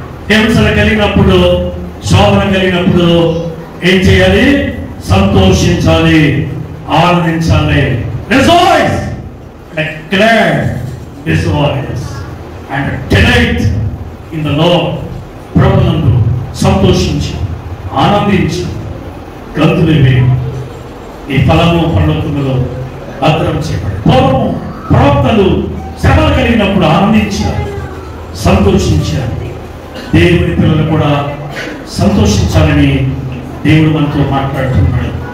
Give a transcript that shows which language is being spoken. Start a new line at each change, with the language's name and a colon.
Telugu: హింసలు కలిగినప్పుడు, శోధన కలిగినప్పుడు ఏం చేయాలి? సంతోషించాలి, ఆనందించాలి.
English: Rejoice, declare His voice and delight in the Lord.
Telugu: ప్రభునందు సంతోషించి ఆనందించి గంతులు వేయి, ఈ ఫలము పరలోకములో భద్రం చేయబడి. పూర్వము ప్రవక్తలు శ్రమలు కలిగినప్పుడు ఆనందించారు, సంతోషించారు. దేవుని పిల్లలు కూడా సంతోషించాలని దేవుడు మనతో మాట్లాడుతున్నాడు.